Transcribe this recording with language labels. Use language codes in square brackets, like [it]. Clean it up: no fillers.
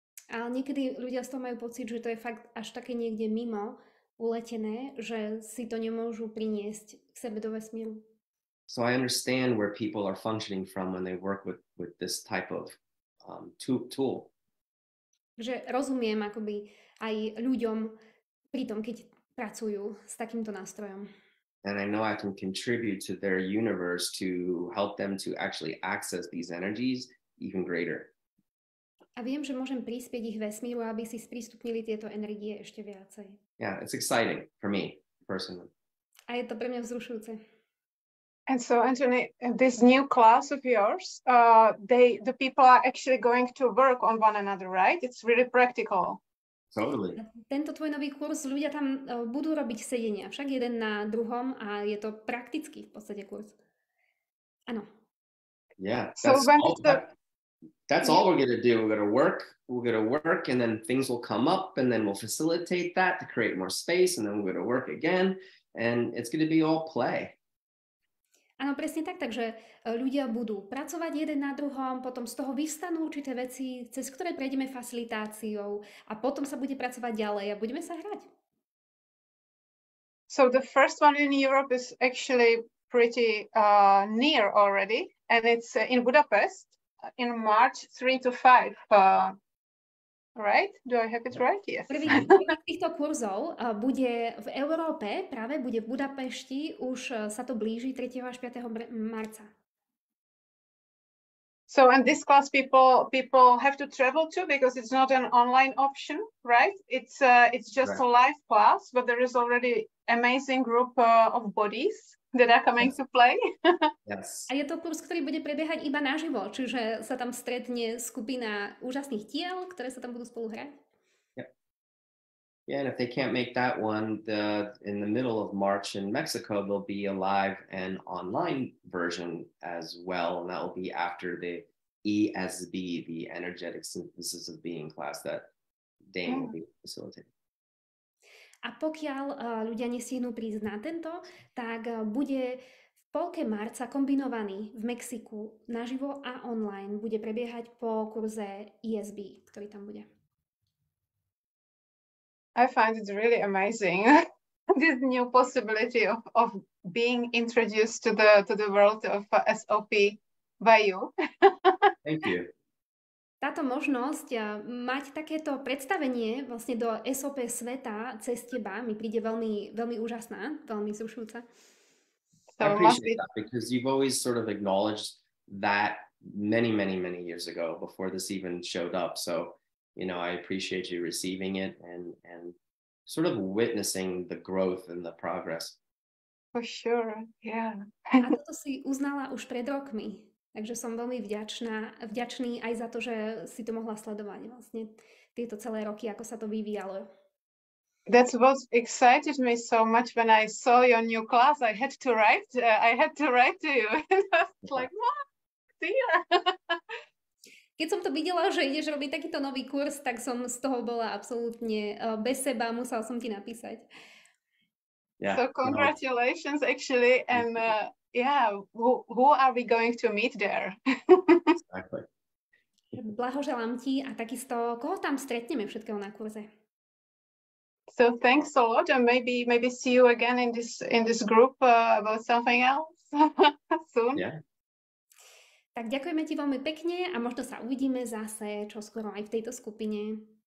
[sk] Ale niekedy ľudia z toho majú pocit, že to je fakt až také niekde mimo, uletené, že si to nemôžu priniesť k sebe do vesmíru. [en] So I understand where people are functioning from when they work with this type of tool. [sk] Že rozumiem akoby aj ľuďom pri tom, keď pracujú s takýmto nástrojom. [en] And I know I can contribute to their universe to help them to actually access these energies even greater. [sk] A viem, že môžem prispieť ich vesmíru, aby si sprístupnili tieto energie ešte viacej. [en] Yeah, it's exciting for me personally. [sk] A je to pre mňa vzrušujúce. [en] And so, Anthony, this new class of yours, the people are actually going to work on one another, right? It's really practical. Totally. [sk] Tento tvoj nový kurz, ľudia tam budú robiť sedenia, však jeden na druhom a je to praktický v podstate kurz. Áno. [en] Yeah, that's all we're going to do. We're going to work and then things will come up and then we'll facilitate that to create more space and then we're going to work again and it's going to be all play. [sk] Áno, presne tak, takže ľudia budú pracovať jeden na druhom, potom z toho vyvstanú určité veci, cez ktoré prejdeme facilitáciou a potom sa bude pracovať ďalej a budeme sa hrať. [en] So the first one in Europe is actually pretty near already, and it's in Budapest in March 3 to 5. Right? Do I have it right? Yes. [sk] Prvý z týchto kurzov bude v Európe, práve bude v Budapešti, už sa to blíži 3. až 5. marca. [en] So, and this class people have to travel to because it's not an online option, right? It's just a live class, but there is already amazing group of bodies that are coming to play. Yes. [sk] A je to kurz, ktorý bude prebiehať iba naživo, čiže sa tam stretne skupina úžasných tiel, ktoré sa tam budú spolu hrať. [en] Yeah, and if they can't make that one, in the middle of March in Mexico, there'll be a live and online version as well, and that will be after the ESB, the Energetic Synthesis of Being class that Dane will be facilitating. [sk] A pokiaľ ľudia nestihnú prísť na tento, tak bude v polke marca kombinovaný v Mexiku naživo a online. Bude prebiehať po kurze ESB, ktorý tam bude. [en] I find it really amazing, this new possibility of being introduced to the world of SOP by you. Thank you. [sk] Táto možnosť mať takéto predstavenie vlastne do SOP sveta cez teba mi príde veľmi, veľmi úžasná, veľmi zrušujúca. [en] So I appreciate that because you've always sort of acknowledged that many years ago before this even showed up. So, you know, I appreciate you receiving it and sort of witnessing the growth and the progress. For sure, yeah. [sk] A toto si uznala už pred rokmi. Takže som veľmi vďačný aj za to, že si to mohla sledovať vlastne tieto celé roky, ako sa to vyvíjalo. [en] That's what excited me so much when I saw your new class. I had to write to you. It's like, what? Dear. [sk] Keď som to videla, že ideš robiť takýto nový kurz, tak som z toho bola absolútne bez seba, musela som ti napísať. [en] Yeah, so congratulations, actually, and who are we going to meet there? Exactly. [sk] Blahoželám ti a takisto, koho tam stretneme všetkého na kurze? [en] So thanks a lot, and maybe see you again in this group about something else soon. Yeah. [sk] Tak ďakujeme ti veľmi pekne a možno sa uvidíme zase čoskoro aj v tejto skupine.